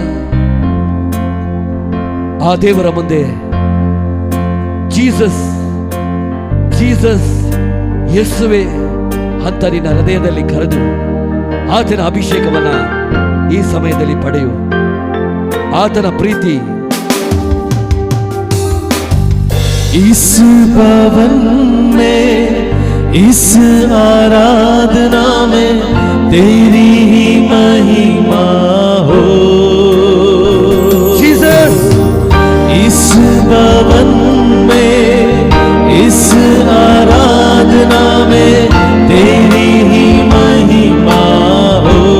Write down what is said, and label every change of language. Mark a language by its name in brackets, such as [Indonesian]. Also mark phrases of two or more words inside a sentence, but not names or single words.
[Kannada] ಆ ದೇವರ ಮುಂದೆ ಜೀಸಸ್ ಜೀಸಸ್ ಯೇಸುವೆ ಅಂತ ನಿನ್ನ ಹೃದಯದಲ್ಲಿ ಕರೆದು ಆತನ ಅಭಿಷೇಕವನ್ನ ಈ ಸಮಯದಲ್ಲಿ ಪಡೆಯು. ಆತನ ಪ್ರೀತಿ. [Hindi] इस भवन में इस आराधना में तेरी ही महिमा हो जीसस. इस भवन में इस आराधना में तेरी ही महिमा हो.